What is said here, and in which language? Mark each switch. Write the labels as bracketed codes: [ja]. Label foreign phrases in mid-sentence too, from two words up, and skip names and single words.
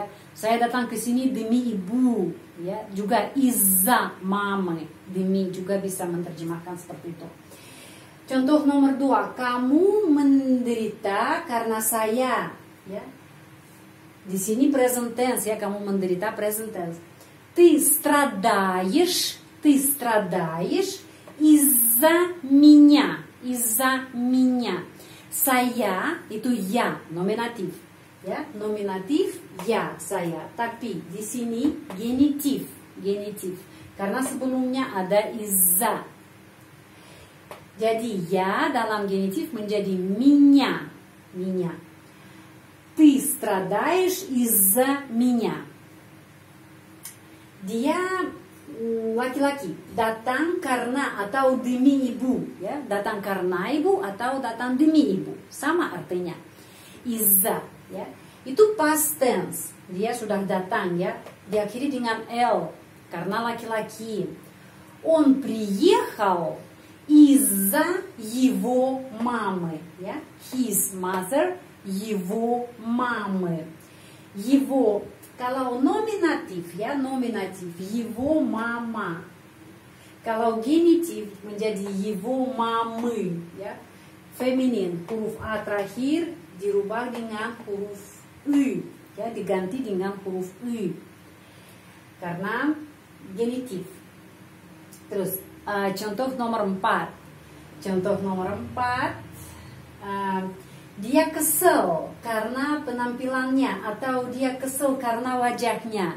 [id] Saya datang ke sini demi ibu ya. Juga iza mama, demi juga bisa menerjemahkan seperti itu. Contoh nomor 2, kamu menderita karena saya ya. Di sini [en] present tense [id] ya, kamu menderita [en] present tense. [ru] Ты страдаешь из-за меня. [id] Saya itu ya, nominatif. Ya, nominatif ya, saya. Tapi di sini genitif. Karena sebelumnya ada из-за. Jadi ya dalam genitif menjadi меня. [ru] Ты страдаешь из-за меня. [id] Dia laki-laki datang karena atau demi ibu ya, datang karena ibu atau datang demi ibu, sama artinya. Из-за ya, itu [en] past tense, [id] dia sudah datang ya, diakhiri dengan l karena laki-laki. [ru] Он приехал из-за его мамы ya, [en] his mother, [ru] его мамы. [id] Его kalau nominatif ya, nominatif [ru] его мама. [id] Kalau genitif menjadi [ru] его мамы [id] ya. Feminin, huruf a terakhir dirubah dengan huruf u ya, diganti dengan huruf u. Karena genitif. Terus contoh nomor 4. Dia kesel karena penampilannya atau dia kesel karena wajahnya.